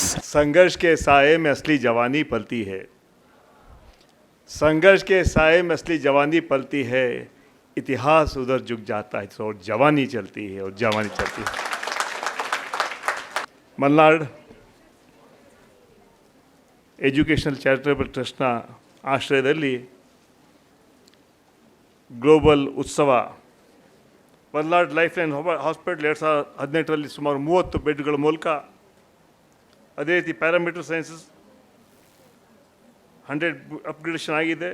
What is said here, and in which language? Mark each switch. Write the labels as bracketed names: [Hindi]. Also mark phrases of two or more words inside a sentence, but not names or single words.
[Hindi] संघर्ष के साए में असली जवानी पलती है, संघर्ष के साए में असली जवानी पलती है, इतिहास उधर झुक जाता है और जवानी चलती है और जवानी चलती है। [Kannada] मलनाड एजुकेशनल चैरिटेबल ट्रस्ಟ್ನ ಆಶ್ರಯದಲ್ಲಿ ಗ್ಲೋಬಲ್ ಉತ್ಸವ ಮಲ್ನಾಡ್ ಲೈಫ್ ಲೈನ್ ಹಾಸ್ಪಿಟಲ್ 2018ರಲ್ಲಿ ಸುಮಾರು 30 ಬೆಡ್ಗಳ ಮೂಲಕ, ಅದೇ ರೀತಿ [English] paramedical sciences [Kannada] 100 ಅಪ್ಗ್ರೇಡೇಷನ್ ಆಗಿದೆ.